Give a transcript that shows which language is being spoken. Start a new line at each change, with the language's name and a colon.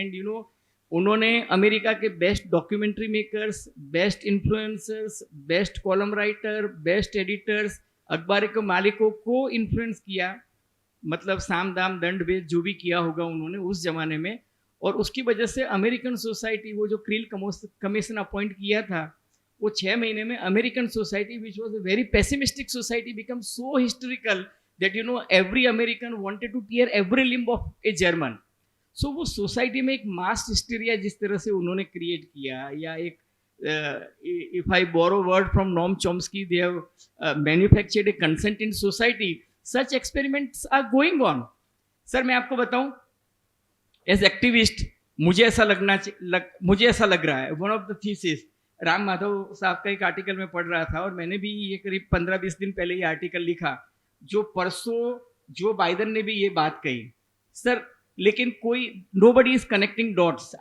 Hindi: And उन्होंने America के best documentary makers, best influencers, best column writer, best editors, अखबार के मालिकों को इन्फ्लुएंस किया. मतलब साम दाम दंड भेद जो भी किया होगा उन्होंने उस जमाने में. और उसकी वजह से अमेरिकन सोसाइटी, वो जो क्रील कमीशन अपॉइंट किया था, वो 6 महीने में American society
English: Which was a very pessimistic society become so historical that every American wanted to tear every limb of a German.
Hindi: So वो सोसाइटी में एक मास हिस्टीरिया जिस तरह से उन्होंने क्रिएट किया, या एक
English: if I borrow word from Noam Chomsky, they have manufactured a consent in society. Such experiments are going on.
Hindi: Sir मैं आपको बताऊं, एज एक्टिविस्ट मुझे ऐसा लग रहा है,
English: one of the thesis,
Hindi: Ram Madhav साहब का एक आर्टिकल में पढ़ रहा था, और मैंने भी ये करीब 15-20 दिन पहले ये आर्टिकल लिखा, जो परसों जो बाइडन ने भी ये बात कही सर, लेकिन कोई
English: Nobody is connecting dots.